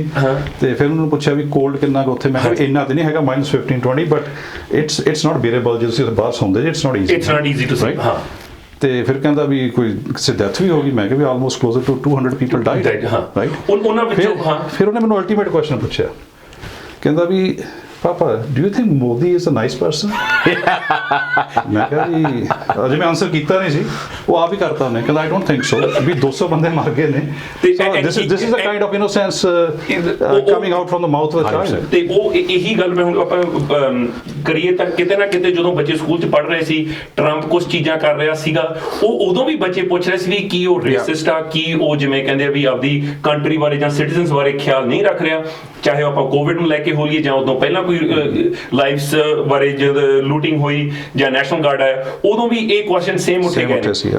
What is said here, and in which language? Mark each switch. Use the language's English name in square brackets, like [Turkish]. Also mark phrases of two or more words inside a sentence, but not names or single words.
[Punjabi] ਤੇ ਫਿਰ ਉਹਨੂੰ ਪੁੱਛਿਆ ਵੀ ਕੋਲਡ ਕਿੰਨਾ ਕੁ ਉੱਥੇ, ਮੈਂ ਕਿਹਾ ਇੰਨਾ ਤੇ ਨਹੀਂ ਹੈਗਾ -15-20 [English] but it's not bearable. [Punjabi] ਜੇ ਤੁਸੀਂ ਬਾਹਰ ਸੌਂਦੇ ਜੇ [English] it's not easy to say. [Punjabi] ਤੇ ਫਿਰ ਕਹਿੰਦਾ ਵੀ ਕੋਈ ਕਿਸੇ ਡੈਥ ਵੀ ਹੋ ਗਈ। ਮੈਂ ਕਿਹਾ ਵੀ [English] almost closer to 200 people died, right? [Punjabi] ਉਹਨਾਂ ਵਿੱਚੋਂ ਫਿਰ ਉਹਨੇ ਮੈਨੂੰ ਅਲਟੀਮੇਟ ਕੁਐਸਚਨ ਪੁੱਛਿਆ, ਕਹਿੰਦਾ ਵੀ Papa, [English] do you think Modi is a nice person? [Punjabi] ਮੈਂ ਕਿਹਾ ਜੀ ਅਜੇ ਮੈਂ ਆਨਸਰ ਕੀਤਾ ਨਹੀਂ ਸੀ, ਉਹ ਆਪ ਹੀ ਕਰਤਾ ਉਹਨੇ, ਕਹਿੰਦਾ [English] I don't think so, [Punjabi] ਵੀ 200 ਬੰਦੇ ਮਰ ਗਏ ਨੇ। [English] This is the kind of innocence coming out from the mouth of a child। [Punjabi] ਤੇ ਉਹ ਇਹੀ ਗੱਲ ਮੈਂ ਹੁਣ ਆਪਾਂ ਕਰੀਏ ਤਾਂ ਕਿਤੇ ਨਾ ਕਿਤੇ ਜਦੋਂ ਬੱਚੇ ਸਕੂਲ 'ਚ ਪੜ੍ਹ ਰਹੇ ਸੀ, ਟਰੰਪ ਕੁਝ ਚੀਜ਼ਾਂ ਕਰ ਰਿਹਾ ਸੀਗਾ, ਉਹ ਉਦੋਂ ਵੀ ਬੱਚੇ ਪੁੱਛ ਰਹੇ ਸੀ ਵੀ ਕੀ ਉਹ ਰੇਸਿਸਟ ਆ, ਕੀ ਉਹ ਜਿਵੇਂ ਕਹਿੰਦੇ ਆ ਵੀ ਆਪਦੀ ਕੰਟਰੀ ਬਾਰੇ ਜਾਂ ਸਿਟੀਜ਼ਨਸ ਬਾਰੇ ਖਿਆਲ ਨਹੀਂ ਰੱਖ ਰਿਹਾ, ਚਾਹੇ ਆਪਾਂ ਕੋਵਿਡ ਨੂੰ ਲੈ ਕੇ ਹੋਈਏ ਜਾਂ ਉਦੋਂ ਪਹਿਲਾਂ ਕੋਈ ਲਾਈਫਸ ਬਾਰੇ ਜਦ ਲੂਟਿੰਗ ਹੋਈ ਜਾਂ ਨੈਸ਼ਨਲ ਗਾਰਡ ਆਇਆ, ਉਦੋਂ ਵੀ ਇਹ ਕੁਐਸਚਨ ਸੇਮ ਉੱਠੇ ਗਏ।